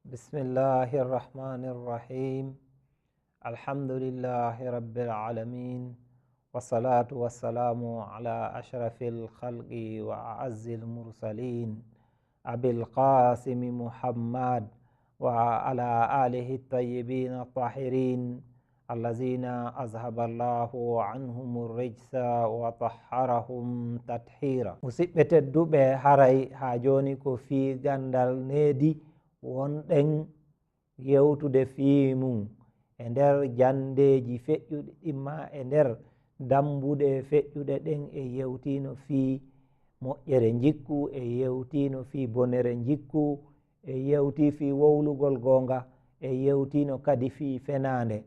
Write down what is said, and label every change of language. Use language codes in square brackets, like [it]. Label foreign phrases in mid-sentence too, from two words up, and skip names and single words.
[ar] بسم الله الرحمن الرحيم الحمد لله رب العالمين. والصلاة والسلام على أشرف الخلق وأعز المرسلين أبي القاسم محمد وعلى آله الطيبين الطاهرين الذين أذهب الله عنهم الرجس وطهرهم تطهيرا. [ff] Musidɓe tedduɓe, haray ha joni ko fi gandal needi wonɗen yewtude fii mum e nder jandeji feƴƴuɗe ɗimma e nder dambuɗe feƴƴuɗe ɗen e yewtino fii moƴƴere jikku e yewtino fii bonere jikku e yewti fii wowlugol gonga e yewtino kadi fii fenande.